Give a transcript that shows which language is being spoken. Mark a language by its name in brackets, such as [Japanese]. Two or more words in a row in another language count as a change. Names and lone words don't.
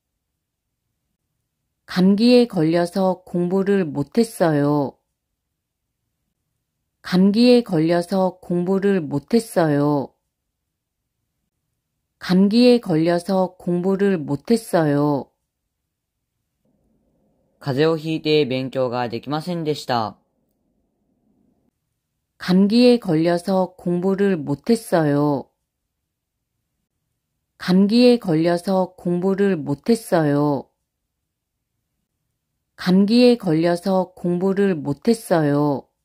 [Korean] 감기에 걸려서 공부를 못했어요. 감기에 걸려서 공부를 못했어요. 감기에 걸려서 공부를 못했어요. [Japanese] 風邪をひいて勉強ができませんでした。 [Korean] 감기에 걸려서 공부를 못했어요. 감기에 걸려서 공부를 못했어요. 감기에 걸려서 공부를 못했어요.